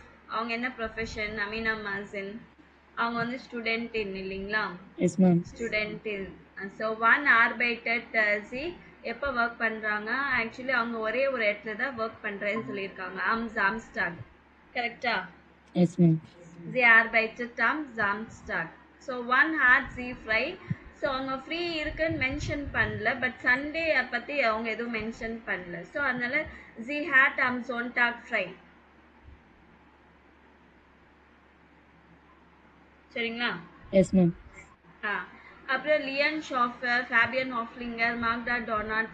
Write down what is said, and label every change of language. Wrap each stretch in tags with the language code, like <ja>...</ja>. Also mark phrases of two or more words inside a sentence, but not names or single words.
<ta>அவங்க என்ன ப்ரொஃபஷன்? அமினா மாசின் அவங்க வந்து ஸ்டூடெண்ட்டின் இல்லைங்களா?</ta> <en>Yes, ma'am.</en> <ta>ஸ்டூடெண்ட்டின். ஸோ</ta> <de>wann arbeitet sie</de> <ta>எப்போ ஒர்க் பண்ணுறாங்க? ஆக்சுவலி அவங்க ஒரே ஒரு இடத்துல தான் ஒர்க் பண்ணுறேன்னு சொல்லியிருக்காங்க. ஜாம்ஸ்டாக். கரெக்டா?</ta> <en>Yes, ma'am.</en> <de>Sie arbeitet am Samstag. So one hat sie frei.</de> <ta>ஸோ அவங்க ஃப்ரீ இருக்குன்னு மென்ஷன் பண்ணல, பட் சண்டே பற்றி அவங்க எதுவும் மென்ஷன் பண்ணல. ஸோ அதனால</ta> <de>Sie hat am Sonntag frei.</de> <ta>சரிங்களா?</ta> <en>Yes, ma'am.</en> <ta>ஆ அப்புறம் லியன் ஷாஃபர், ஃபேபியன் ஹாஃப்லிங்கர், மார்க்டா டொனாட்.</ta>